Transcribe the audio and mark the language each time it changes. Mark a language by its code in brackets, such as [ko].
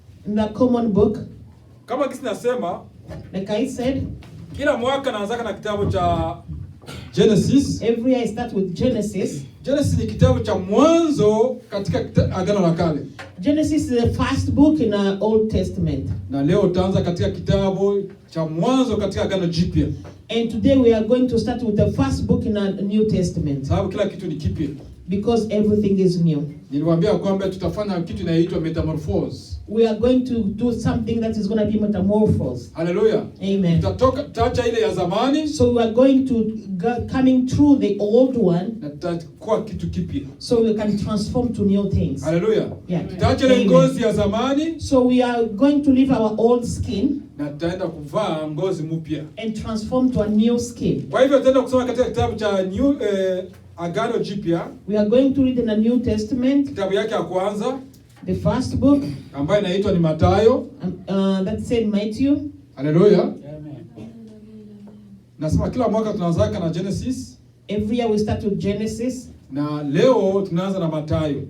[en] in the common book. [sw] Kama kisi nasema, [en] Like I said, [sw] kila mwaka naanzaka na kitabu cha Genesis. [en] every year I start with Genesis. [sw] Genesis ni kitabu cha mwanzo katika Agano la Kale. [en] Genesis is the first book in the Old Testament. [sw] Na leo utaanza katika kitabu cha mwanzo katika Agano Jipya. [en] And today we are going to start with the first book in the New Testament. [sw] Sababu kila kitu ni kipya. [en] Because everything is new. [sw] Niliwaambia kwamba tutafanya kitu inaitwa metamorphose. [en] We are going to do something that is going to be metamorphosed. Hallelujah. Amen. [sw] Tutaacha ile ya zamani. [en] So we are going to coming through the old one. [sw] Na tutakuwa kitu kipya. [en] So we can transform to new things. Hallelujah. Yeah. [sw] Tutaacha ile ngozi ya zamani. [en] So we are going to leave our old skin. [sw] Na tutaenda kuvaa ngozi mpya. [en] And transform to a new skin. [sw] Kwa hivyo tutaenda kusoma katika kitabu cha Agano Jipya. [en] We are going to read in the New Testament. [sw] Kitabu yake ya kwanza. [en] The first book. [sw] Ambayo inaitwa ni Mathayo. [en] That's said Matthew. [sw] Hallelujah. Amen. Nasema kila mwaka tunaanza na Genesis. [en] Every year we start with Genesis. [sw] Na leo tunaanza na Mathayo.